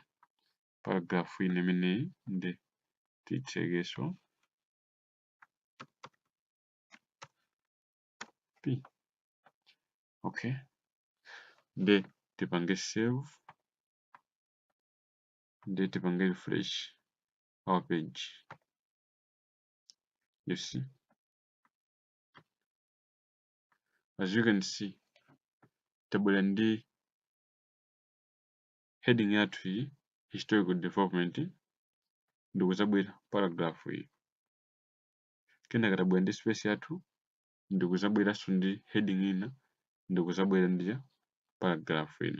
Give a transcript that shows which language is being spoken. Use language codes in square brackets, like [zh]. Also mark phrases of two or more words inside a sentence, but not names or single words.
[ny] Paragraph ine imeneyi ndi tiyitsekenso p. Okay, ndi tipange save, ndi tipange refresh. [en] our page. You see, as you can see, [ny] table ndi heading yathu iyi historical development ndikuzabwera paragraph iyi. Kenaka tabwera ndi space yathu ndikuzabweranso ndi heading ina ndikuzabwera ndi paragraph ina.